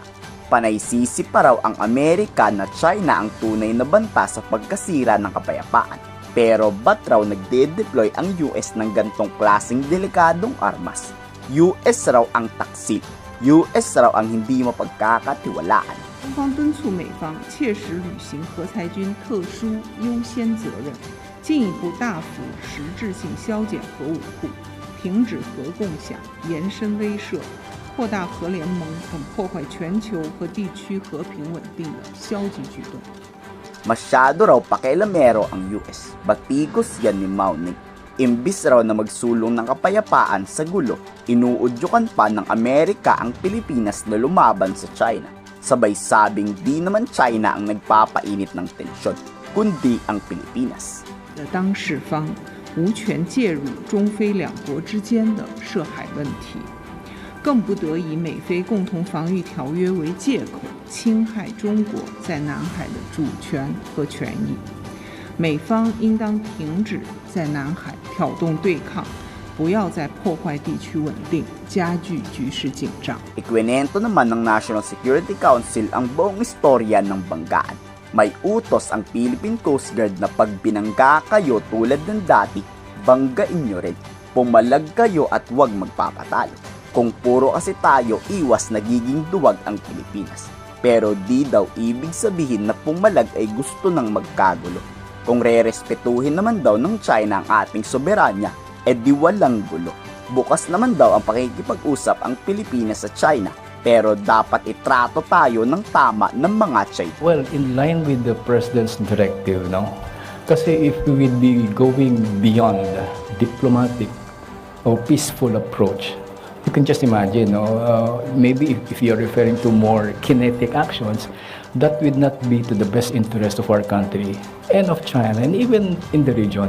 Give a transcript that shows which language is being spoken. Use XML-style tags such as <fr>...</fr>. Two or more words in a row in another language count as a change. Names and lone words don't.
<tl>Panaysisi pa raw ang Amerika na China ang tunay na banta sa pagkasira ng kapayapaan. Pero ba't raw nagde-deploy ang US ng gantong klaseng delikadong armas? US raw ang taksil. US raw ang hindi mapagkakatiwalaan.</tl> <zh>中方敦促美方切实履行核裁军特殊优先责任，进一步大幅实质性削减核武库，停止核共享、延伸威慑，扩大核联盟等破坏全球和地区和平稳定的消极举动。</zh> <tl>Masyado raw pakialamero ang US. Batikos yan ni Mao Ning. Imbis raw na magsulong ng kapayapaan sa gulo, inuudyukan pa ng Amerika ang Pilipinas na lumaban sa China. Sabay sabing di naman China ang nagpapainit ng tensyon, kundi ang Pilipinas.</tl> <zh>的当事方无权介入中非两国之间的涉海问题，更不得以美菲共同防御条约为借口侵害中国在南海的主权和权益。美方应当停止在南海挑动对抗，不要再破坏地区稳定，加剧局势紧张。</zh> <tl>Ikwinento naman ng National Security Council ang buong istorya ng banggaan. May utos ang Philippine Coast Guard na pag binangga kayo tulad ng dati, banggain nyo rin. Pumalag kayo at huwag magpapatalo. Kung puro kasi tayo, iwas nagiging duwag ang Pilipinas. Pero di daw ibig sabihin na pumalag ay gusto ng magkagulo. Kung re-respetuhin naman daw ng China ang ating soberanya, di walang gulo. Bukas naman daw ang pakikipag-usap ang Pilipinas sa China, pero dapat itrato tayo ng tama ng mga China.</tl> <en>Well, in line with the President's directive, no? Kasi if we will be going beyond diplomatic or peaceful approach, you can just imagine, maybe if you're referring to more kinetic actions, that would not be to the best interest of our country and of China and even in the region.</en>